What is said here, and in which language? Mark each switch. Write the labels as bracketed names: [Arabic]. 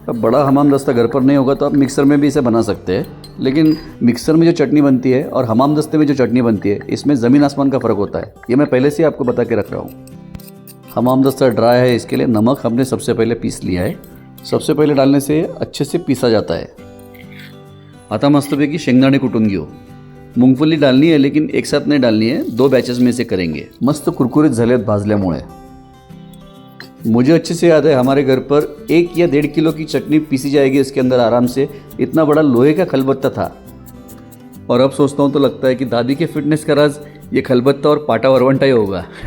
[Hindi] अब बड़ा हमाम दस्ता घर पर नहीं होगा तो आप मिक्सर में भी इसे बना सकते हैं, लेकिन मिक्सर में जो चटनी बनती है और हमाम दस्ते में जो चटनी बनती है, इसमें ज़मीन आसमान का फ़र्क होता है। ये मैं पहले से आपको बता के रख रहा हूँ। हमाम दस्ता ड्राई है, इसके लिए नमक हमने सबसे पहले पीस लिया है। सबसे पहले डालने से अच्छे से पीसा जाता है। [Marathi] आता मस्तपैकी शेंगदाणे कुटून घेऊ। [Hindi] मूंगफली डालनी है, लेकिन एक साथ नहीं डालनी है, 2 बैचेस में से करेंगे। [Marathi] मस्त कुरकुरीत झालेत भाजल्यामुळे। [Hindi] मुझे अच्छे से याद है, हमारे घर पर 1 या 1.5 किलो की चटनी पीसी जाएगी इसके अंदर आराम से। इतना बड़ा लोहे का खलबत्ता था। और अब सोचता हूँ तो लगता है कि दादी के फिटनेस का राज ये खलबत्ता और पाटा वरवंटा ही होगा।